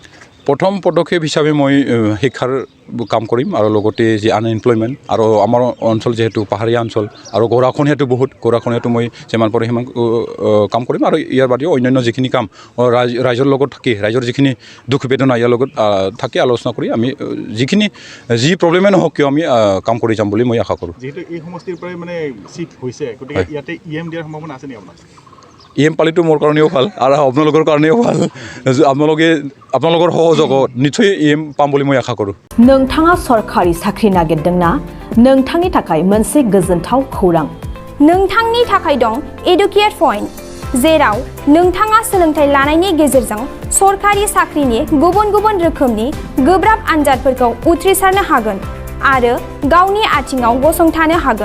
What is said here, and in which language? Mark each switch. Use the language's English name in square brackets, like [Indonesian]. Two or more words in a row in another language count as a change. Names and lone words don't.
[Assamese] প্ৰথম পদক্ষেপ হিচাপে মই শিক্ষাৰ কাম কৰিম আৰু লগতে যি আনএমপ্লয়মেণ্ট আৰু আমাৰ অঞ্চল যেহেতু পাহাৰীয়া অঞ্চল আৰু গৰাখনীয়াটো মই যিমান পাৰে সিমান কাম কৰিম আৰু ইয়াৰ বাদেও অন্যান্য যিখিনি কাম ৰাইজৰ লগত থাকি ৰাইজৰ যিখিনি দুখ বেদনা ইয়াৰ লগত থাকি আলোচনা কৰি আমি যি প্ৰব্লেমে নহওক কিয় আমি কাম কৰি যাম বুলি মই আশা কৰোঁ যেহেতু এই সমষ্টিৰ পৰাই মানে চিট হৈছে গতিকে ইয়াতে EM দিয়াৰ সম্ভাৱনা আছে নেকি আপোনাৰ EM পালিটো মোৰ কাৰণেও ভাল আৰু আপোনালোকৰ কাৰণেও ভাল আপোনালোকৰ সহযোগত নিশ্চয় EM পাম বুলি মই আশা কৰোঁ [Bodo] नोंथाङा सरखारि साख्रि नागिरदोंना नोंथांनि थाखाय मोनसे गोजोनथाव खौरां नोंथांनि थाखाय दं [English] educate point [Bodo] जेराव नोंथाङा सोलोंथाइ लानायनि गेजेरजों सरखारि साख्रिनि गुबुन रोखोमनि गोब्राब आनजादफोरखौ उथ्रिसारनो हागोन आरो गावनि आथिङाव गसंथानो हागोन